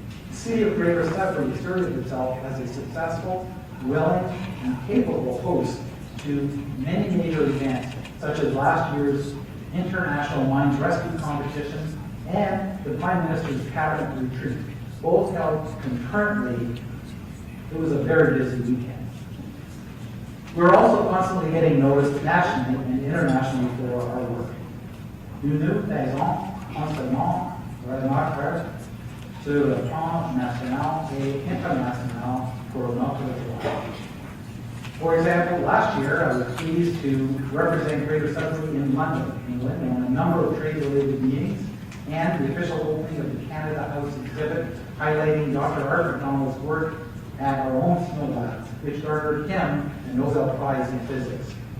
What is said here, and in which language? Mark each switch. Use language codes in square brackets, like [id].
[en] The City of Greater Sudbury asserted itself as a successful, willing, and capable host to many major events, such as last year's International Mines Rescue Competition and the Prime Minister's Cabinet Retreat, both held concurrently. It was a very busy weekend. We're also constantly getting noticed nationally and internationally for our work. [fr] Nous nous faisons constamment remarquer sur le plan national et international pour notre travail. [en] For example, last year I was pleased to represent Greater Sudbury in London, England, on a number of trade-related meetings and the official opening of the Canada House exhibit highlighting Dr. Art McDonald's work at our own snow labs, which garnered him a Nobel Prize in Physics.